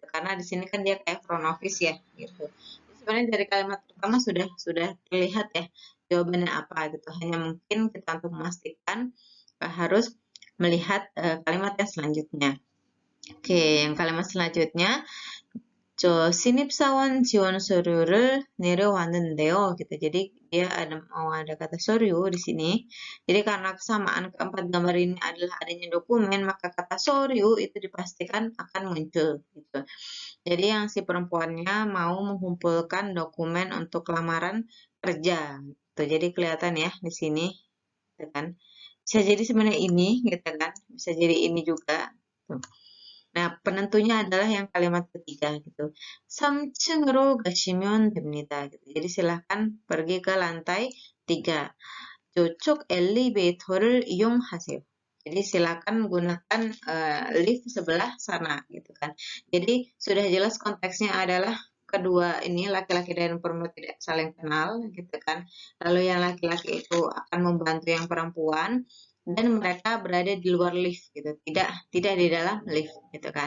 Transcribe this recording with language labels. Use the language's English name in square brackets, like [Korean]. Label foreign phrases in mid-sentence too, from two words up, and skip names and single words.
[Indonesian] Karena di sini kan dia kayak [English] front office [Indonesian] ya gitu. Sebenarnya dari kalimat pertama sudah terlihat ya jawabannya apa gitu. Hanya mungkin kita untuk memastikan harus melihat kalimat yang selanjutnya. Oke, yang kalimat selanjutnya [Korean] 신입사원 지원 서류를 내려왔는데요. [Indonesian] gitu. Jadi dia ada kata soryu di sini. Jadi karena kesamaan keempat gambar ini adalah adanya dokumen, maka kata soryu itu dipastikan akan muncul gitu. Jadi yang si perempuannya mau mengumpulkan dokumen untuk lamaran kerja. Gitu. Jadi kelihatan ya di sini, gitu kan. Bisa jadi sebenarnya ini, gitu kan. Bisa jadi ini juga. Tuh. Nah, penentunya adalah yang kalimat ketiga gitu. [Korean] 3층으로 가시면 됩니다. [Indonesian] Gitu. Jadi silahkan pergi ke lantai 3. [Korean] 저쪽 엘리베이터를 이용하세요. [Indonesian] Jadi silakan gunakan lift sebelah sana gitu kan. Jadi sudah jelas konteksnya adalah kedua ini laki-laki dan perempuan tidak saling kenal gitu kan. Lalu yang laki-laki itu akan membantu yang perempuan dan mereka berada di luar lift gitu, tidak di dalam lift gitu kan.